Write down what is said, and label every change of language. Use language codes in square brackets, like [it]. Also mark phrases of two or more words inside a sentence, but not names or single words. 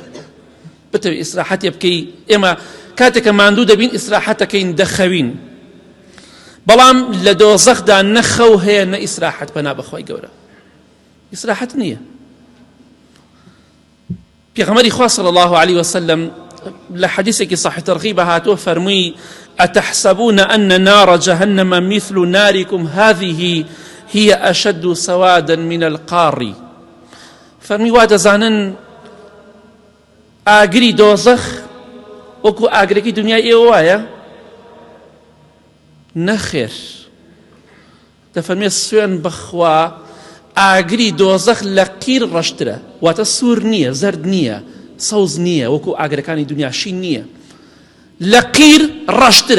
[ckb] بتەوێت ئیسراحەتێ بکەی، ئێمە کاتێککە ماندوو دەبین ئیسراحەتەکەین دەخەوین، بەڵام لە دۆزەخدا نەخەو هەیە نە ئیسراحەت. پەنا بەخوای گەورە ئیسراحەت نییە. پێغەمبەری خوا [ar] صلی الله عليه وسلم [ckb] لە حەدیثێکی صحیح تەرغیب هاتووە فەرمووی: [ar] أتحسبون أن نار جهنم مثل ناركم هذه هي أشد سوادا من القار. [ckb] فەرمی وا دەزانن ئاگری دۆزەخ وەکو ئاگرێکی دنیای ئێوە وایە؟ نەخێر. دەفەرمێ سوێن بەخوا ئاگری دۆزەخ لە قیر ڕەشترە، واتە سوور نییە، زەرد نییە، سەوز نییە، وەکو ئاگرەکانی دنیا شین نییە، لە قیر ڕەشترە.